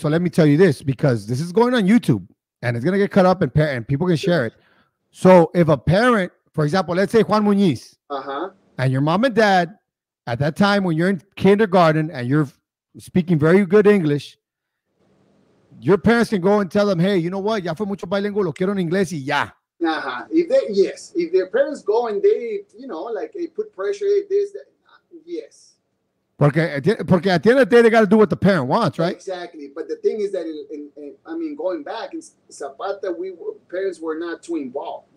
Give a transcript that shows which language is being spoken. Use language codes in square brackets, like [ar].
[en] So let me tell you this, because this is going on YouTube and it's going to get cut up and people can share it. So if a parent, for example, let's say Juan Muniz, and your mom and dad, at that time when you're in kindergarten and you're speaking very good English, your parents can go and tell them, hey, you know what? [es] Ya fue mucho bilingual, lo quiero en inglés y ya. [en] If their parents go and they, like they put pressure, this, that, yes. Porque at the end of the day, they got to do what the parent wants, right? Exactly. But the thing is that, going back in Zapata, parents were not too involved,